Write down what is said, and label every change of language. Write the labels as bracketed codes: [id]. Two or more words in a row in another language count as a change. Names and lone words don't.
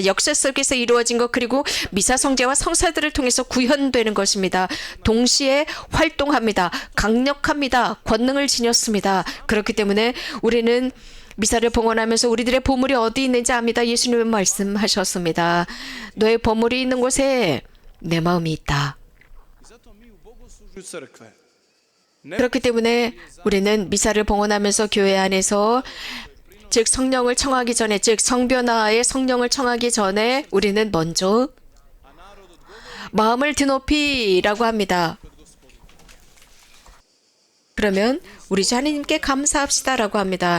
[ko] 역사 속에서 이루어진 것 그리고 미사성제와 성사들을 통해서 구현되는 것입니다. 동시에 활동합니다. 강력합니다. 권능을 지녔습니다. 그렇기 때문에 우리는 미사를 봉헌하면서 우리들의 보물이 어디 있는지 압니다. 예수님은 말씀하셨습니다. 너의 보물이 있는 곳에 내 마음이 있다. [hr] I zato mi u bogoslužju crkve ne [ko] 그렇기 때문에 우리는 미사를 봉헌하면서 교회 안에서 즉 성령을 청하기 전에 즉 성변화의 성령을 청하기 전에 우리는 먼저 마음을 드높이라고 합니다. 그러면 우리 주 하나님께 감사합시다라고 합니다.